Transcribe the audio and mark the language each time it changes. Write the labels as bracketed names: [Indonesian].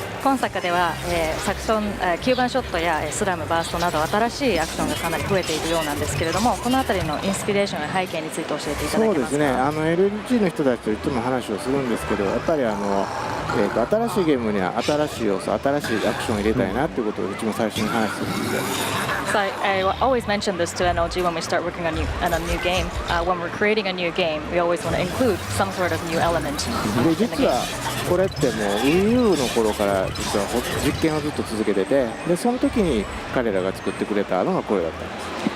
[Japanese] 今作では、サクション、9番ショットやスラム、バーストなど新しいアクションがかなり増えているようなんですけれども、この辺りのインスピレーションや背景について教えていただけますか。そうですねLG の人たちといつも話をするんですけどやっぱり新しいゲームには新しい要素新しいアクションを入れたいなっていうことをうちも最初に話するんで [English] So I always mention this to NLG when we start working on a new game. When we're creating a new game, we always want to include some sort of new element. [Japanese] で実はこれってもう Wii U の頃から実は実験をずっと続けててでその時に彼らが作ってくれたのがこれだったんです